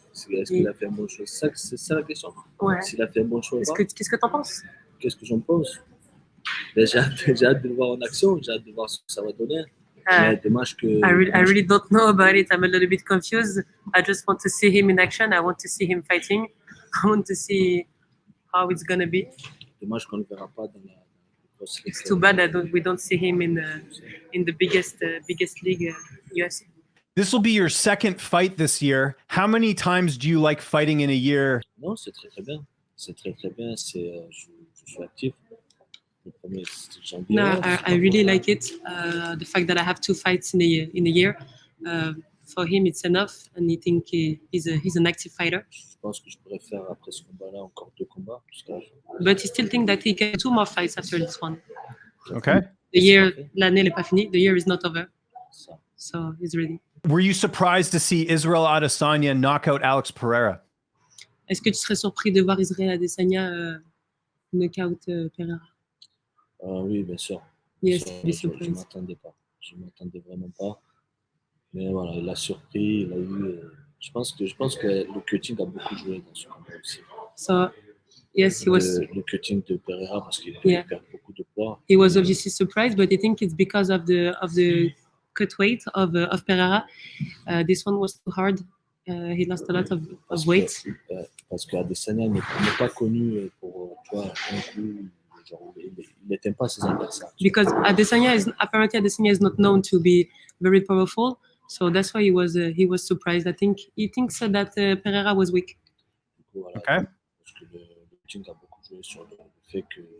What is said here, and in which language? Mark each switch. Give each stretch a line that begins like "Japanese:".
French: Est-ce qu'il a fait un bon choix? C'est ça la question. Ouais. S'il a fait un bon choix. Qu'est-ce que tu en penses? Qu'est-ce que j'en pense? Ben, j'ai hâte de le voir en action. J'ai hâte de voir ce que ça va donner. Mais dommage que.
English: I really don't know about it. I'm a little bit confused. I just want to see him in action. I want to see him fighting. I want to see how it's gonna be.
French: Dommage qu'on ne le verra pas dans la.
English: It's too bad that we don't see him in the biggest league, UFC. This will be your second fight this year. How many times do you like fighting in a year?
French: Non, c'est très très bien. C'est très très bien. Je suis actif. Le premier, c'était janvier.
English: No, I really like it. The fact that I have 2 fights in a year. For him, it's enough, and I think he's an active fighter.
French: Je pense que je pourrais faire après ce combat-là encore 2 combats jusqu'à la fin.
English: But he still think that he can 2 more fights after this one. Okay.
French: L'année n'est pas finie.
English: The year is not over.
French: Ça.
English: So he's ready. Were you surprised to see Ciryl Adesanya knock out Alex Pereira?
French: Est-ce que tu serais surpris de voir Ciryl Adesanya knockout Pereira? Oui, bien sûr.
English: Yes,
French: je ne m'attendais pas. Je ne m'attendais vraiment pas. Mais voilà, il a surpris. Il a eu. Je pense que le cutting a beaucoup joué dans ce combat aussi.
English: So, yes, he was.
French: Le cutting de Pereira parce qu'il perd beaucoup de poids.
English: He was obviously surprised, but I think it's because of the cut weight of Pereira. This one was too hard. He lost a lot of weight.
French: Parce qu'Adesanya n'est pas connu pour un coup. Il n'éteint pas ses adversaires.
English: Because Adesanya is not known to be very powerful, so that's why he was surprised. I think he thinks that Pereira was weak.
French: Du coup, voilà,
English: Okay.
French: Parce que le coaching a beaucoup joué sur le fait que.